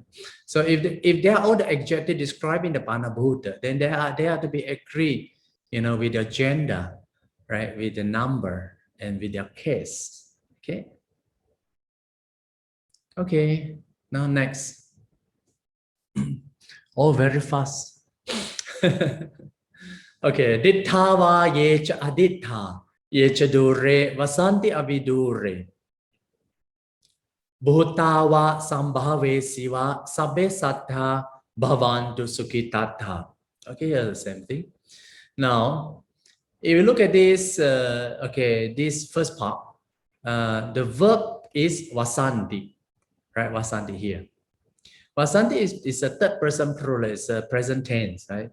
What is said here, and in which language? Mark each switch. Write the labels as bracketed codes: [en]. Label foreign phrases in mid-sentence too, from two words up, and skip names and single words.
[en] So if they are all the adjective describing the Panabhuta, then they are to be agreed, with the gender, right, with the number and with their case. Okay. Okay. Now next. Oh, very fast. Okay. [pi] Dittava yecha adittha yecha dure vasanti avidure. Bhutava sambhave siva sabbe sattha bhavantu sukhitatha. [en] Okay, yeah, the same thing. Now, if you look at this, okay, this first part, the verb is vasanti, right? Vasanti here. Vasanti is a third person plural, it's a present tense, right?